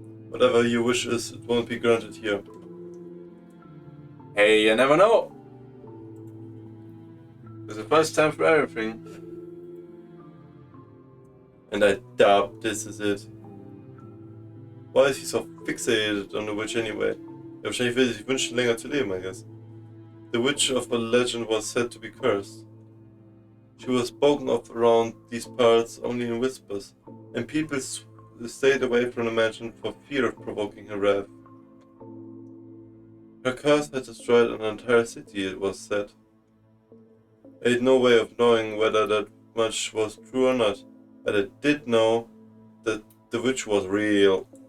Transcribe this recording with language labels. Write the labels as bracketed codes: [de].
[en] Whatever your wish is, it won't be granted here. Hey, you never know. There's a first time for everything. And I doubt this is it. Why is he so fixated on the witch anyway? [de] Wahrscheinlich will er sich wünschen, länger zu leben, [en] I guess. The witch of a legend was said to be cursed. She was spoken of around these parts only in whispers, and people stayed away from the mansion for fear of provoking her wrath. Her curse had destroyed an entire city, it was said. I had no way of knowing whether that much was true or not, but I did know that the witch was real.